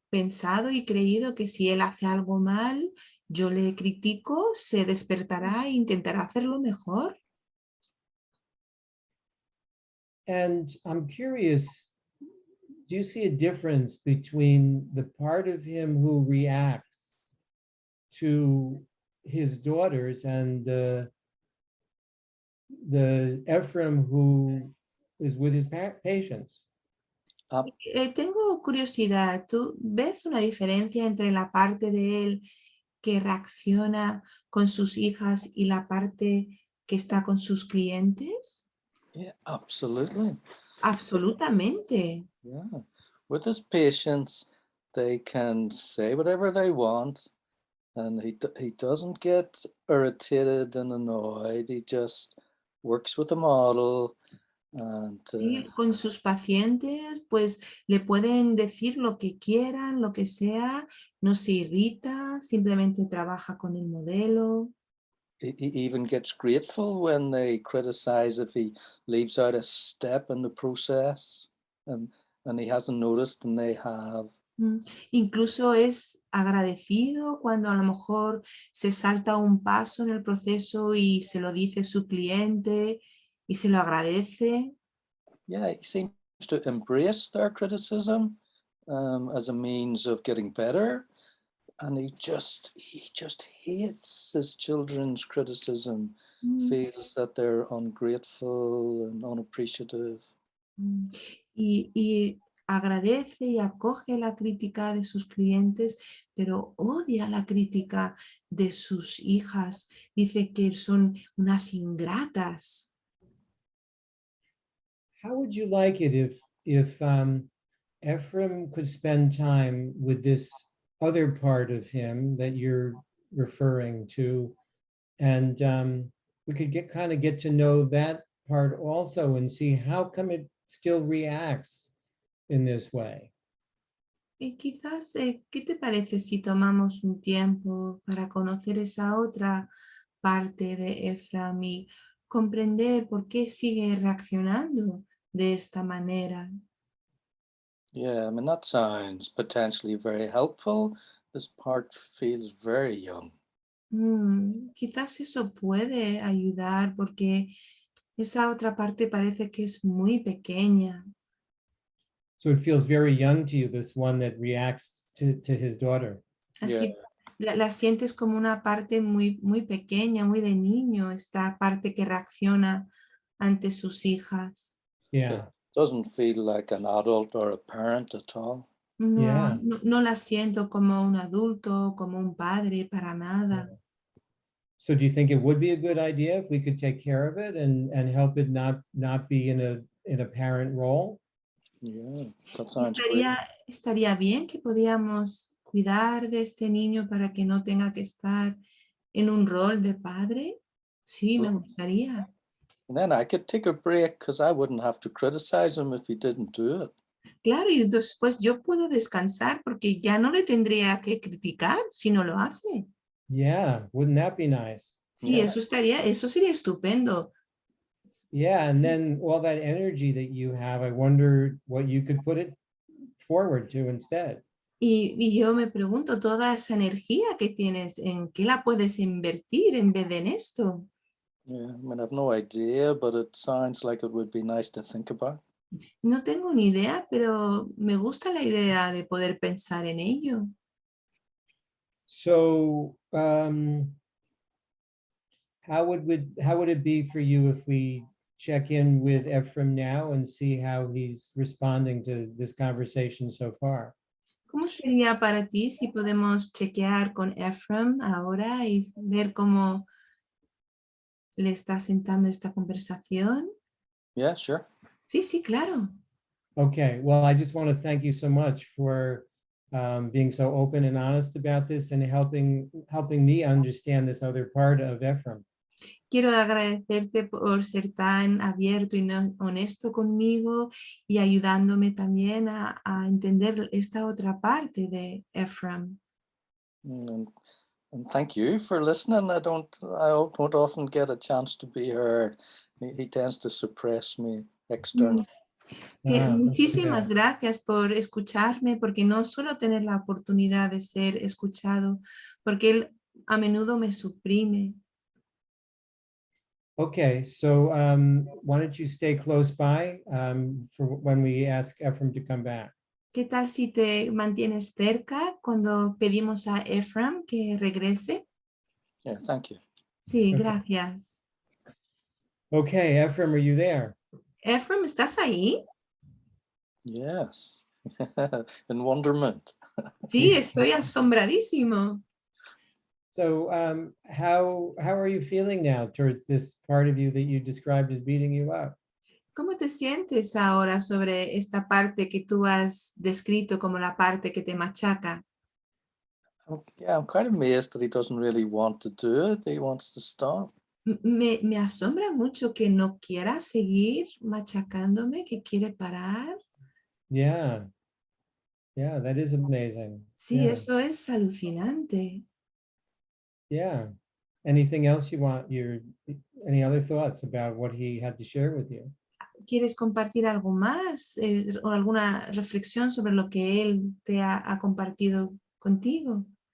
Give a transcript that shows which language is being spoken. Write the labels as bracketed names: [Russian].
[Spanish] pensado y creído que si él hace algo mal, yo le critico, se despertará e intentará hacerlo mejor. [English] And I'm curious, do you see a difference between the part of him who reacts to his daughters and the Ephraim who is with his patients? [Spanish] Tengo curiosidad, ¿tú ves una diferencia entre la parte de él que reacciona con sus hijas y la parte que está con sus clientes? [English] Yeah, absolutely. [Spanish] Absolutamente. [English] Yeah. With his patients, they can say whatever they want, and he doesn't get irritated and annoyed. He just works with the model. And, [Spanish] Sí, con sus pacientes, pues le pueden decir lo que quieran, lo que sea, no se irrita, simplemente trabaja con el modelo. [English] he even gets grateful when they criticize if he leaves out a step in the process and he hasn't noticed and they have. [Spanish] Incluso es agradecido cuando a lo mejor se salta un paso en el proceso y se lo dice su cliente y se lo agradece. [English] Yeah, he seems to embrace their criticism as a means of getting better, and he just hates his children's criticism, feels that they're ungrateful and unappreciative. [Spanish] Y agradece y acoge la crítica de sus clientes, pero odia la crítica de sus hijas. Dice que son unas ingratas. [English] How would you like it if Ephraim could spend time with this other part of him that you're referring to, and we could get to know that part also and see how come it still reacts in this way? [Spanish] Y quizás, ¿qué te parece si tomamos un tiempo para conocer esa otra parte de Ephraim y comprender por qué sigue reaccionando de esta manera? [English] Yeah, I mean, that sounds potentially very helpful. This part feels very young. [Spanish] Quizás eso puede ayudar porque esa otra parte parece que es muy pequeña. [English] So it feels very young to you, this one that reacts to his daughter. [Spanish] Así la sientes como una parte muy, muy pequeña, muy de niño, esta parte que reacciona ante sus hijas. [English] Yeah. It doesn't feel like an adult or a parent at all. [Spanish] No, [English] Yeah. [Spanish] no la siento como un adulto, como un padre, para nada. [English] So do you think it would be a good idea if we could take care of it and help it not be in a parent role? Yeah, that sounds great. [Spanish] Estaría bien que podíamos cuidar de este niño para que no tenga que estar en un rol de padre. Sí, me gustaría. [English] And then I could take a break because I wouldn't have to criticize him if he didn't do it. [Spanish] Claro, y después yo puedo descansar porque ya no le tendría que criticar si no lo hace. [English] Yeah, wouldn't that be nice? [Spanish] Sí, [English] Yeah. [Spanish] eso sería estupendo. [English] Yeah, and then all that energy that you have, I wonder what you could put it forward to instead. [Spanish] Y yo me pregunto, toda esa energía que tienes, ¿en qué la puedes invertir en vez de en esto? [English] Yeah, I mean, I've no idea, but it sounds like it would be nice to think about. [Spanish] No tengo ni idea, pero me gusta la idea de poder pensar en ello. [English] So how would it be for you if we check in with Ephraim now and see how he's responding to this conversation so far? [Spanish] ¿Cómo sería para ti si podemos chequear con Ephraim ahora y ver cómo le está sentando esta conversación? [English] Yeah, sure. [Spanish] Sí, sí, claro. [English] Okay, well, I just want to thank you so much for being so open and honest about this and helping me understand this other part of Ephraim. [Spanish] Quiero agradecerte por ser tan abierto y honesto conmigo y ayudándome también a entender esta otra parte de Ephraim. [English] And thank you for listening. I don't often get a chance to be heard. He tends to suppress me externally. [Spanish] Muchísimas gracias por escucharme, porque no suelo tener la oportunidad de ser escuchado, porque él a menudo me suprime. [English] Okay, so why don't you stay close by for when we ask Ephraim to come back? [Spanish] ¿Qué tal si te mantienes cerca cuando pedimos a Ephraim que regrese? [English] Yeah, thank you. [Spanish] Sí, gracias. [English] Okay, Ephraim, are you there? [Spanish] Ephraim, ¿estás ahí? [English] Yes, in wonderment. [Spanish] Sí, estoy asombradísimo. [English] So how are you feeling now towards this part of you that you described as beating you up? [Spanish] ¿Cómo te sientes ahora sobre esta parte que tú has descrito como la parte que te machaca? [English] Yeah, I'm quite amazed that he doesn't really want to do it. He wants to stop. [Spanish] Me asombra mucho que no quiera seguir machacándome, que quiere parar. [English] Yeah, that is amazing. [Spanish] Sí, [English] Yeah. [Spanish] eso es alucinante. [English] Yeah. Anything else you want? Any other thoughts about what he had to share with you? [Spanish] ¿Quieres compartir algo más o alguna reflexión sobre lo que él te ha compartido contigo?